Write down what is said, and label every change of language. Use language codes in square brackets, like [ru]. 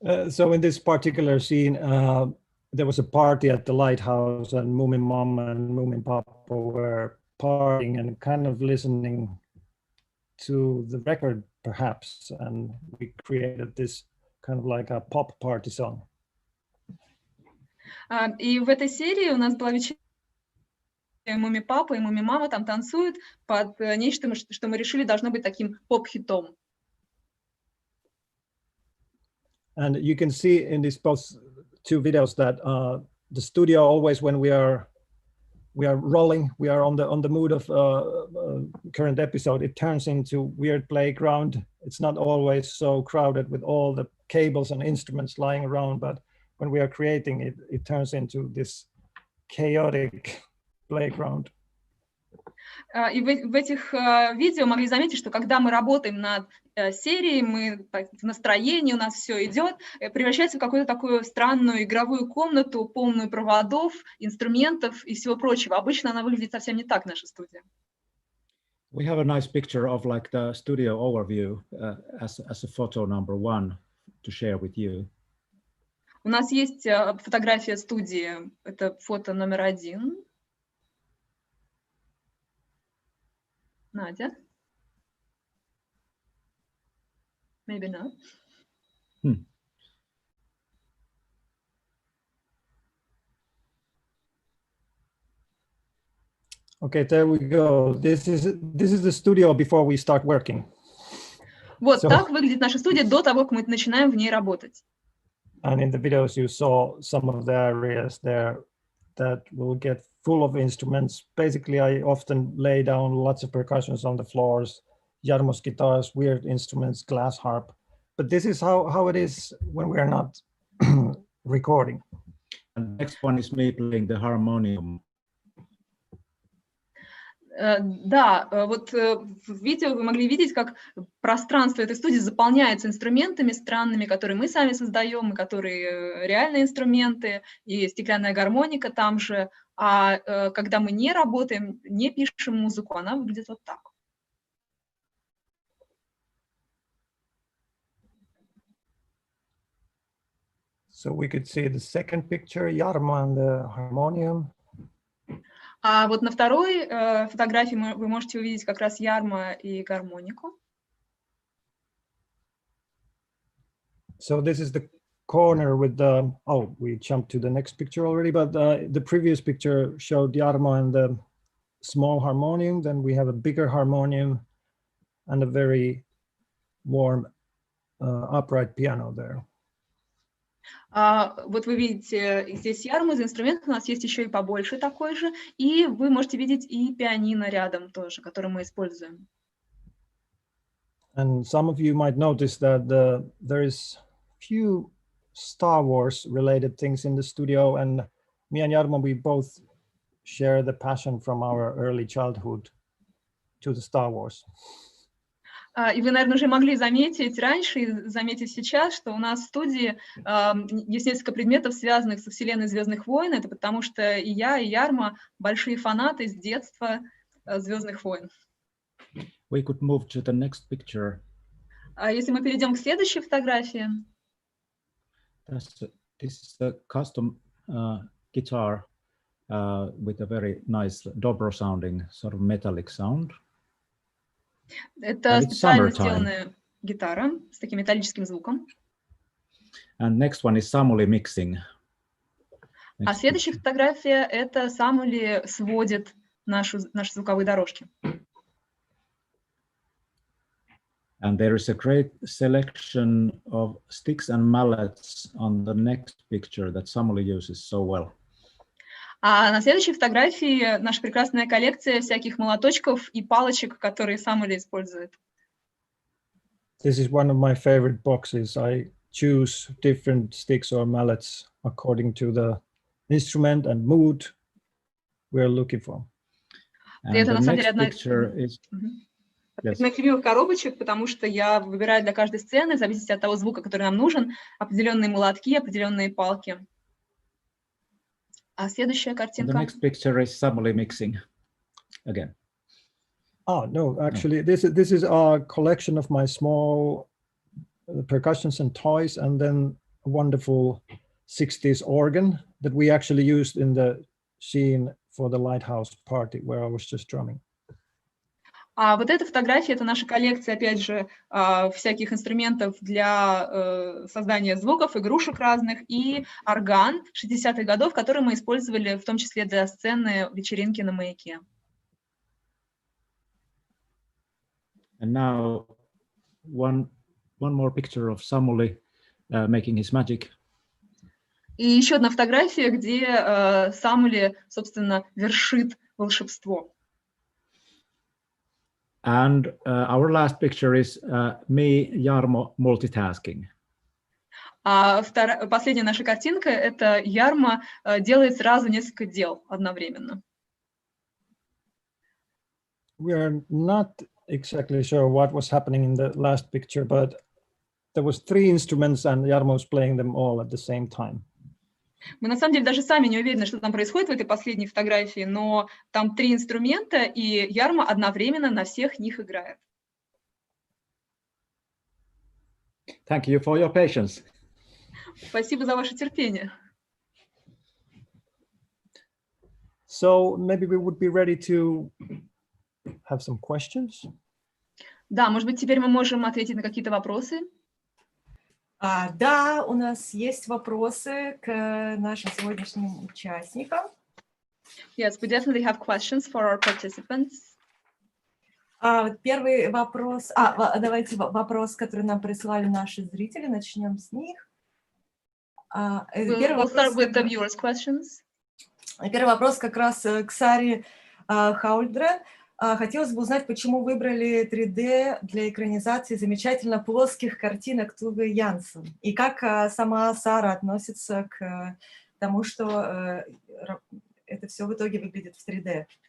[en] So in this particular scene, there was a party at the lighthouse, and Moomin Mom and Moomin Papa were partying and kind of listening to the record, perhaps, and we created this kind of like a pop party song. [ru] И в этой серии у нас была вечеринка, Муми-папа и Муми-мама там танцуют под нечто, что мы решили должно быть таким поп-хитом. [en] And you can see in these both two videos that the studio always, when we are rolling, we are on the mood of current episode, it turns into weird playground. It's not always so crowded with all the cables and instruments lying around, but when we are creating it, it turns into this chaotic playground. [ru] И в этих видео могли заметить, что когда мы работаем над серией, мы в настроении, у нас все идет, превращается в какую-то такую странную игровую комнату, полную проводов, инструментов и всего прочего. Обычно она выглядит совсем не так, наша студия. [en] We have a nice picture of like the studio overview as a photo number 1 to share with you. [ru] У нас есть фотография студии, это фото номер 1. Надя? [en] Maybe not. Okay, there we go. This is the studio before we start working. [ru] Вот так выглядит наша студия до того, как мы начинаем в ней работать. [en] And in the videos you saw some of the areas there that will get full of instruments. Basically, I often lay down lots of percussions on the floors, Jarmo's guitars, weird instruments, glass harp. But this is how it is when we're not recording. And next one is me playing the harmonium. [ru] Да, вот в видео вы могли видеть, как пространство этой студии заполняется инструментами странными, которые мы сами создаем, и которые реальные инструменты, и стеклянная гармоника там же. А когда мы не работаем, не пишем музыку, она выглядит вот так. [en] So we could see the second picture, Jarmo and the harmonium. [ru] А вот на второй фотографии вы можете увидеть как раз Ярмо и гармонику. [en] So this is the corner with the, oh, we jumped to the next picture already, but the previous picture showed Jarmo and the small harmonium. Then we have a bigger harmonium and a very warm upright piano there. [ru] Вот вы видите здесь Ярмо, из инструментов у нас есть еще и побольше такой же, и вы можете видеть и пианино рядом тоже, который мы используем. [en] And some of you might notice that there is few Star Wars related things in the studio, and me and Jarmo, we both share the passion from our early childhood to the Star Wars. [ru] И вы, наверное, уже могли заметить раньше и заметить сейчас, что у нас в студии есть несколько предметов, связанных со вселенной «Звездных войн». Это потому что и я, и Ярмо большие фанаты с детства «Звездных войн». [en] We could move to the next picture. [ru] Если мы перейдем к следующей фотографии. [en] This is a custom guitar with a very nice dobro sounding sort of metallic sound. [ru] Это специально сделанная гитара с таким металлическим звуком. [en] And next one is Samuli mixing. [ru] А следующая фотография — это Самули сводит наши звуковые дорожки. [en] And there is a great selection of sticks and mallets on the next picture that Samuli uses so well. [ru] А на следующей фотографии наша прекрасная коллекция всяких молоточков и палочек, которые Самули использует. [en] This is one of my favorite boxes. I choose different sticks or mallets according to the instrument and mood we're looking for. And the next picture is... [ru] Из моих любимых коробочек, потому что я выбираю для каждой сцены, в зависимости от того звука, который нам нужен, определенные молотки, определенные палки. А следующая картинка. [en] The next picture is Samuli mixing again. Oh no, actually, this is a collection of my small percussions and toys, and then a wonderful 60s organ that we actually used in the scene for the lighthouse party where I was just drumming. [ru] А вот эта фотография — это наша коллекция, опять же, всяких инструментов для создания звуков, игрушек разных, и орган 60-х годов, который мы использовали в том числе для сцены вечеринки на маяке. [en] And now one more picture of Samuli making his magic. [ru] И еще одна фотография, где Самули, собственно, вершит волшебство. [en] And our last picture is me, Jarmo, multitasking. [ru] А последняя наша картинка — это Ярмо делает сразу несколько дел одновременно. [en] We are not exactly sure what was happening in the last picture, but there was 3 instruments and Jarmo was playing them all at the same time. [ru] Мы на самом деле даже сами не уверены, что там происходит в этой последней фотографии, но там 3 инструмента, и Ярмо одновременно на всех них играет. [en] Thank you for your patience. [ru] Спасибо за ваше терпение. [en] So maybe we would be ready to have some questions. [ru] Да, может быть, теперь мы можем ответить на какие-то вопросы. Да, у нас есть вопросы к нашим сегодняшним участникам. [en] Yes, we definitely have questions for our participants. [ru] Первый вопрос, давайте вопрос, который нам прислали наши зрители, начнем с них. [en] We'll start with the viewers' questions. [ru] Первый вопрос как раз к Саре Хаульдрен. Хотелось бы узнать, почему выбрали 3D для экранизации замечательно плоских картинок Туве Янсен, и как сама Сара относится к тому, что это все в итоге выглядит в 3D.